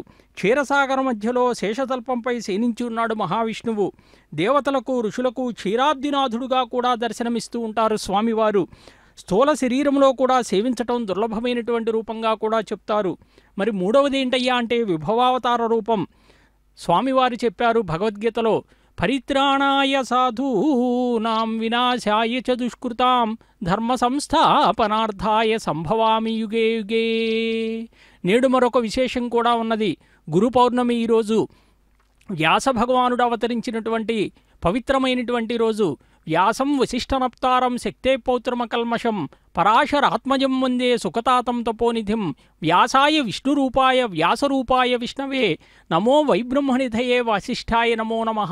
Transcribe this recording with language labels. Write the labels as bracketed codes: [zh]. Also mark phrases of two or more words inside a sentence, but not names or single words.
[te] క్షీరసాగర మధ్యలో శేషతల్పంపై శయనించి ఉన్నాడు మహావిష్ణువు. దేవతలకు ఋషులకు క్షీరాబ్దినాథుడుగా కూడా దర్శనమిస్తూ ఉంటారు స్వామివారు. స్థూల శరీరంలో కూడా సేవించటం దుర్లభమైనటువంటి రూపంగా కూడా చెప్తారు. మరి మూడవది ఏంటయ్యా అంటే విభవావతార రూపం. స్వామివారు చెప్పారు భగవద్గీతలో [sa] పరిత్రాణాయ సాధూనాం వినాశాయ చ దుష్కృతాం ధర్మ సంస్థాపనార్థాయ సంభవామి యుగే యుగే. [te] నేడు మరొక విశేషం కూడా ఉన్నది. గురు పౌర్ణమి ఈరోజు. వ్యాస భగవానుడు అవతరించినటువంటి పవిత్రమైనటువంటి రోజు. [sa] వ్యాసం వశిష్ఠనప్తారం శక్తే పౌత్రమకల్మషం పరాశరాత్మజం వందే సుఖతాతం తపోనిధిం వ్యాసాయ విష్ణురూపాయ వ్యాసరూపాయ విష్ణవే నమో వైబ్రహ్మనిధయే వశిష్ఠాయ నమో నమః.